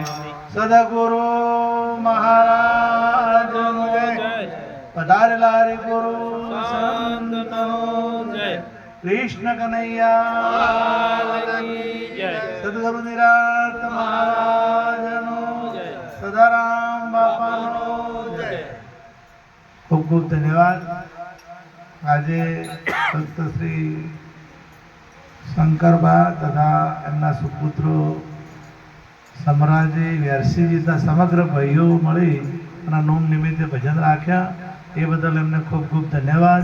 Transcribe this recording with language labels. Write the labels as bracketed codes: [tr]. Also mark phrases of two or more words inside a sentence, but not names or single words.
[gu] સદ્ગુરુ મહારાજ પધારેલા રે ગુરુ સંતનો જય। કૃષ્ણ કન્હૈયા સદ્ગુરુ નિરાત મહારાજનો જય। સદારામ બાપાનો જય। ખૂબ ખૂબ ધન્યવાદ। આજે ભક્ત શ્રી શંકરબા તથા એમના સુપુત્રો સમરાજી વ્યારસીજી તથા સમગ્ર ભાઈઓ મળી અને નોમ નિમિત્તે ભજન રાખ્યા એ બદલ એમને ખૂબ ખૂબ ધન્યવાદ।